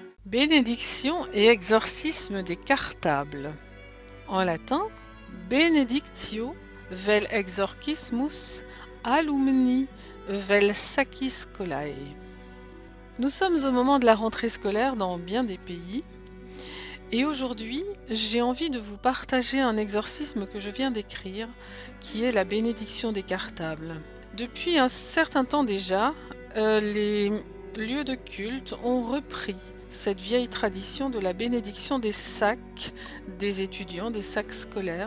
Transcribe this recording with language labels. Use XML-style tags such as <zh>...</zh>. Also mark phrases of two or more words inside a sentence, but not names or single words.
<fr>Bénédiction et exorcisme des cartables. En latin,</fr> <la>benedictio vel exorcismus alumni vel sacis scholae.</la> <fr>Nous sommes au moment de la rentrée scolaire dans bien des pays et aujourd'hui j'ai envie de vous partager un exorcisme que je viens d'écrire qui est la bénédiction des cartables. Depuis un certain temps déjà, les lieux de culte ont repris cette vieille tradition de la bénédiction des sacs des étudiants, des sacs scolaires.</fr>